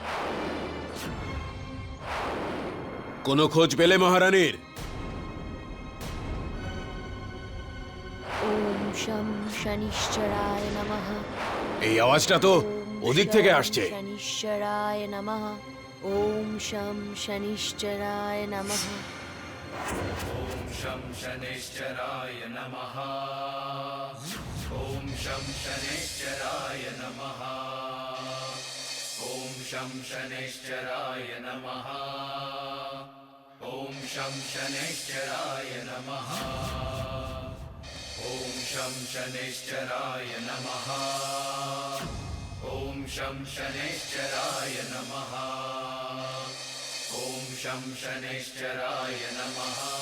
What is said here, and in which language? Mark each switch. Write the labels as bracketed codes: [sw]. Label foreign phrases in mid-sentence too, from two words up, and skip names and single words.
[bn] কোনো খোঁজ পেলে মহারানীর? [sa] ওম শম শনিশ্চরায় নমঃ। [bn] এই আওয়াজটা তো ওদিক থেকে আসছে। [sa] শনিশ্চরায় নমঃ। ওম শম শনিশ্চরায় নমঃ। ॐ शं शनैश्चराय नमः। ॐ शं शनैश्चराय नमः। ॐ शं शनैश्चराय नमः। ॐ शं शनैश्चराय नमः। ॐ शं शनैश्चराय नमः। ॐ शं शनैश्चराय नमः। ॐ शं शनैश्चराय नमः।